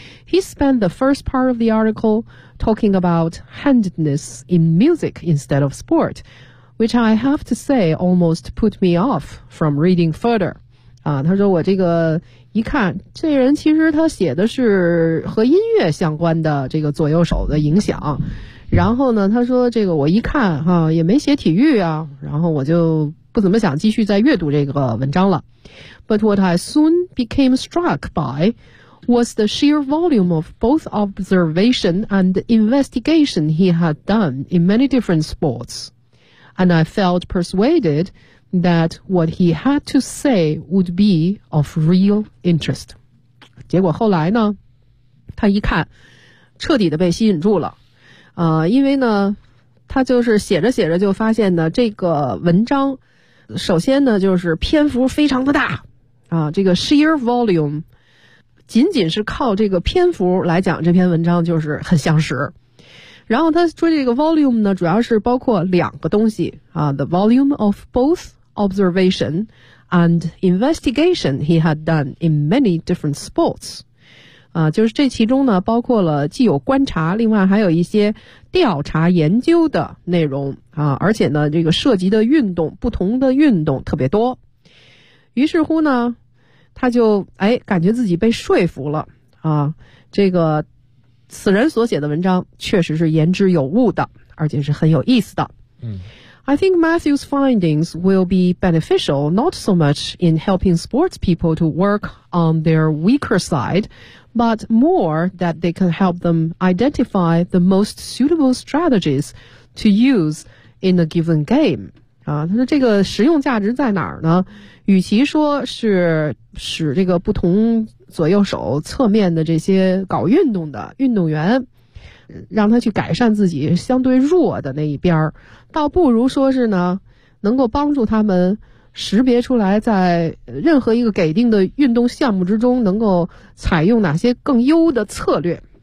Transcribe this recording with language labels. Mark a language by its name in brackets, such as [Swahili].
[English] He spent the first part of the article talking about handedness in music instead of sport, which I have to say almost put me off from reading further. [Chinese] 啊，他说我这个一看这人其实他写的是和音乐相关的这个左右手的影响，然后呢他说这个我一看哈，也没写体育啊，然后我就不怎么想继续再阅读这个文章了。 [English] But what I soon became struck by was the sheer volume of both observation and investigation he had done in many different sports, and I felt persuadedthat what he had to say would be of real interest. [Chinese] 结果后来呢，他一看，彻底的被吸引住了。因为呢，他就是写着写着就发现呢，这个文章，首先呢，就是篇幅非常的大，这个 [English] sheer volume, [Chinese] 仅仅是靠这个篇幅来讲这篇文章就是很详实。然后他说这个 volume 呢，主要是包括两个东西啊 ， [English] the volume of both observation and investigation he had done in many different sports， [Chinese] 啊，就是这其中呢包括了既有观察，另外还有一些调查研究的内容啊，而且呢这个涉及的运动不同的运动特别多。于是乎呢，他就哎感觉自己被说服了啊，这个。此人所写的文章确实是言之有物的，而且是很有意思的。嗯， [English] I think Matthew's findings will be beneficial not so much in helping sports people to work on their weaker side, but more that they can help them identify the most suitable strategies to use in a given game. [Chinese] 他说这个实用价值在哪儿呢？与其说是使这个不同左右手侧面的这些搞运动的运动员让他去改善自己相对弱的那一边，倒不如说是呢，能够帮助他们识别出来在任何一个给定的运动项目之中能够采用哪些更优的策略。